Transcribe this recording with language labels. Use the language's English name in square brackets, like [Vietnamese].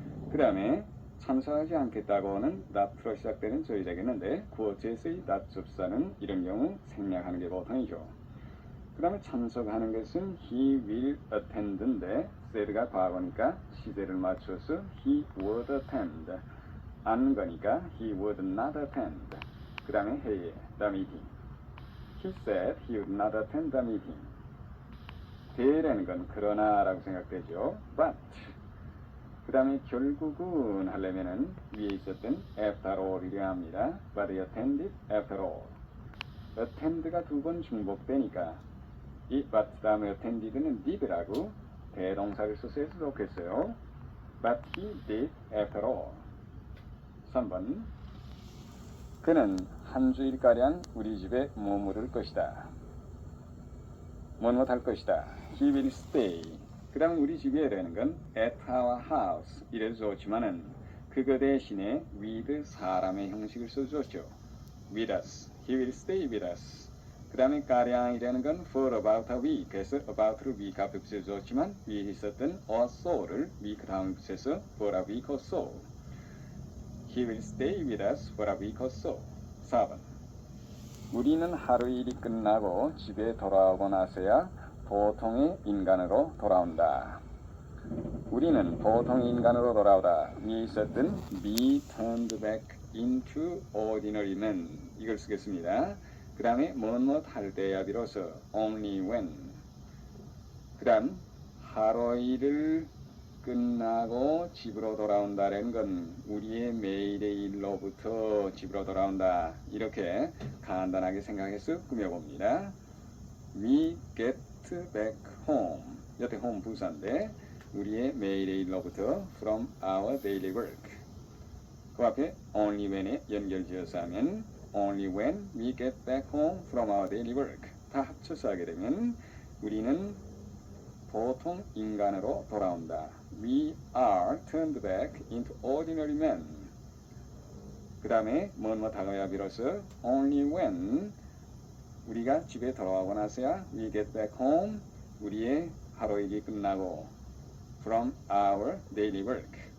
[Korean] 그 다음에 참석하지 않겠다고는 not로 시작되는 조의자겠는데 구어체에서의 not 접사는 이런 경우 생략하는 게 보통이죠. 그 다음에 참석하는 것은 [English] he will attend [Korean] 인데 said가 과거니까 시제를 맞춰서 [English] he would attend. [Korean] 안 거니까 [English] he would not attend. [Korean] 그 다음에 [English] hey, the meeting. He said he would not attend the meeting. [Korean] 대라는 건 그러나 라고 생각되죠. But 그 다음에 결국은 하려면은 위에 있었던 [English] after all [Korean] 이라 합니다. [English] But he attended after all. [Korean] attend가 두 번 중복되니까 이 but 다음에 attended는 did라고 대동사를 써서 해서 좋겠어요. [English] But he did after all. [Korean] 3번 그는 한 주일가량 우리 집에 머무를 것이다. 할 것이다. [English] He will stay. [Korean] 그 다음 우리 집에 라는 건 at our house 이래도 좋지만은 그거 대신에 with 사람의 형식을 써줬죠. [English] with us. He will stay with us. [Korean] 그 다음에 가량이라는 건 [English] for about a week [Korean] 그래서 about를 week 앞에 붙여줬지만 위에 있었던 [English] or so [Korean] 를 week 다음에 붙여서 [English] for a week or so. He will stay with us for a week or so. [Korean] 4번 우리는 하루 일이 끝나고 집에 돌아오고 나서야 보통의 인간으로 돌아온다. 우리는 보통의 인간으로 돌아오다. 위에 있었던 [English] be turned back into ordinary men [Korean] 이걸 쓰겠습니다. 그 다음에 무엇 할 때야 비로소 [English] only when. [Korean] 그 다음 하루 일을 끝나고 집으로 돌아온다는 건 우리의 매일의 일로부터 집으로 돌아온다. 이렇게 간단하게 생각해서 꾸며봅니다. [English] We get back home. [Korean] 여태 home 부사인데 우리의 매일의 일로부터 [English] from our daily work. [Korean] 그 앞에 [English] only when에 [Korean] 연결지어서 하면 [English] only when we get back home from our daily work. [Korean] 다 합쳐서 하게 되면 우리는 보통 인간으로 돌아온다. [English] We are turned back into ordinary men. [Korean] 그 다음에 뭐뭐 다가야 비로소 [English] only when [Korean] 우리가 집에 돌아오고 나서야 [English] we get back home [Korean] 우리의 하루 일이 끝나고 [English] from our daily work.